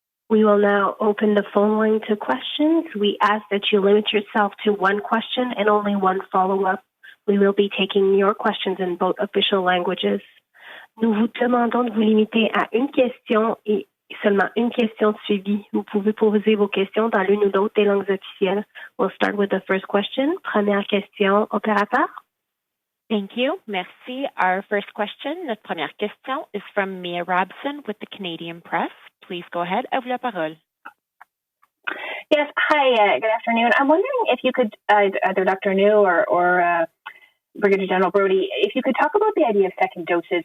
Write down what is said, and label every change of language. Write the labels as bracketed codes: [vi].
[en] We will now open the phone line to questions. We ask that you limit yourself to one question and only one follow-up. We will be taking your questions in both official languages. [fr] Nous vous demandons de vous limiter à une question et seulement une question de suivi. Vous pouvez poser vos questions dans l'une ou l'autre des langues officielles. [en] We'll start with the first question. [fr] Première question, opérateur. [en] Thank you. [fr] Merci. [en] Our first question, [fr] notre première question, [en] is from Mia Robson with the Canadian Press. Please go ahead. [fr] À vous la parole. [en] Yes. Hi. Good afternoon. I'm wondering if you could, either Dr. Njoo or Brigadier General Brodie, if you could talk about the idea of second doses.